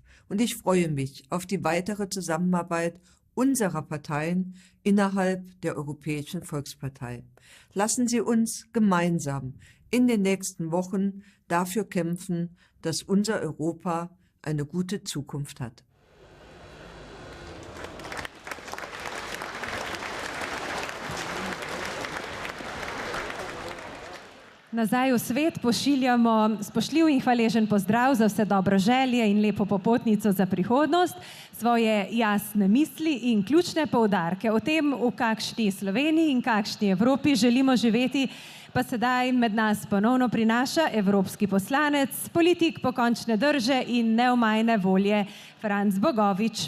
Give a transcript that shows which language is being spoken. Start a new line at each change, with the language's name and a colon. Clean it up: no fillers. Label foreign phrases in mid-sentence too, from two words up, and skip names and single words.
German: Und ich freue mich auf die weitere Zusammenarbeit unserer Parteien innerhalb der Europäischen Volkspartei. Lassen Sie uns gemeinsam in den nächsten Wochen dafür kämpfen, dass unser Europa eine gute Zukunft hat.
Slovenian: Nazaj v svet pošiljamo spoštljiv in hvaležen pozdrav za vse dobro želje in lepo popotnico za prihodnost, svoje jasne misli in ključne poudarke o tem, v kakšni Sloveniji in kakšni Evropi želimo živeti, pa sedaj med nas ponovno prinaša evropski poslanec, politik pokončne drže in neomajne volje Franc Bogovič.